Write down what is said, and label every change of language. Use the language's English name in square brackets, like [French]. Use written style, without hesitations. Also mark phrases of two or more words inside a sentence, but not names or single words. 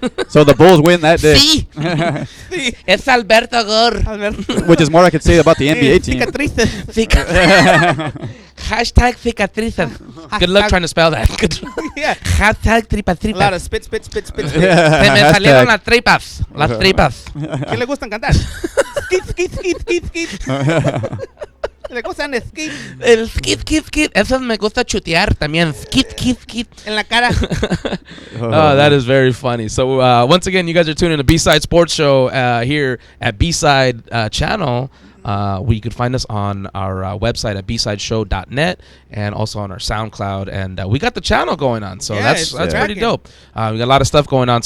[English] So the Bulls win that day, [Spanish] Sí, es Alberto Gore. [English] which is more I could say about the NBA team. [Spanish] Hashtag cicatrices. [English] Good luck trying to spell that. Yeah. [Spanish] Hashtag tripas [English] A lot [Spanish] tripas. [English] of spit. Yeah, [Spanish] Se me salieron [English] hashtag. [Spanish] las tripas. Las tripas. ¿Qué le gustan cantar? Skit, skit, skit, skit, skit. Le gustan skit El skit, skit, skit. Esas me gusta chutear también. Skit, skit, skit. en la cara. [English] Oh, that is very funny. So once again, you guys are tuning in to B-Side Sports Show here at B-Side Channel. You could find us on our website at bsideshow.net and also on our SoundCloud. And we got the channel going on, so that's pretty dope. We got a lot of stuff going on.